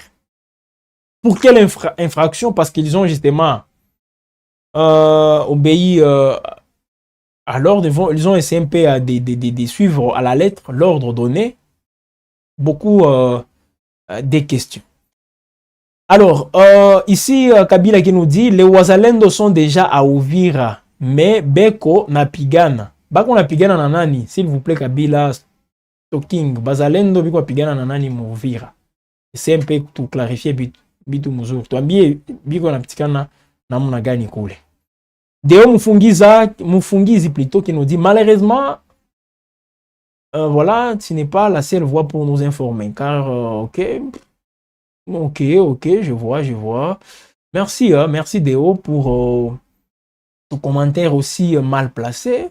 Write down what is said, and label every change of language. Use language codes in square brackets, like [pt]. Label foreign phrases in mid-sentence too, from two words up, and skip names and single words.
[fr] Pour quelle infraction? Parce qu'ils ont justement obéi à l'ordre. Ils ont essayé un peu de suivre à la lettre l'ordre donné. Beaucoup des questions. Alors, ici, Kabila qui nous dit, les Wazalendo sont déjà à Uvira, mais [sw] Beko napigana. Bako napigana na nani? [fr] S'il vous plaît, Kabila, talking. [sw] Bazalendo biko napigana na nani mu Uvira? [fr] C'est un peu tout clarifier [sw] bitu muzuri. Tuambie biko napigana namna gani kule. [fr] Deo Mufungizi plutôt qui nous dit, malheureusement, voilà, ce n'est pas la seule voie pour nous informer, car, ok, je vois. Merci, merci Déo pour ton commentaire aussi mal placé.